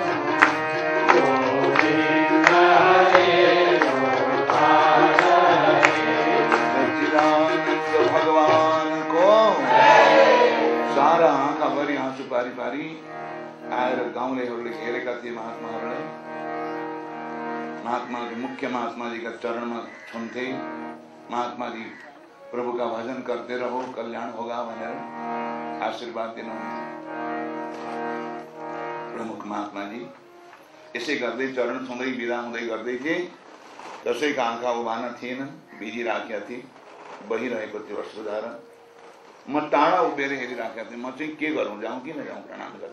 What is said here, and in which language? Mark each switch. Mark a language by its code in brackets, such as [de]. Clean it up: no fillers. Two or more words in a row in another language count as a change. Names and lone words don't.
[ne] सच्चिदानंद भगवान को सारा आँखा भरी आँसु पारी पारी आएर गाउँलेहरूले घेरेका थिए महात्माहरूलाई। महात्माजी मुख्य महात्माजीका चरणमा छुन्थे। महात्माजी प्रभुका [hi] भजन करते रहो, कल्याण होगा [ne] भनेर आशीर्वाद दिनुहुन्थ्यो। प्रमुख महात्माजी यसै गर्दै चरण छुँदै बिदा हुँदै गर्दै थिए। कसैका आँखा उभान थिएनन्, बिजी राखेका थिए, बहिरहेको थियो अश्रुधारा। म टाढा उभिएर हेरिराखेका थिएँ। म चाहिँ के गरौँ, जाउँ कि नजाउँ प्रणाम गर्नु?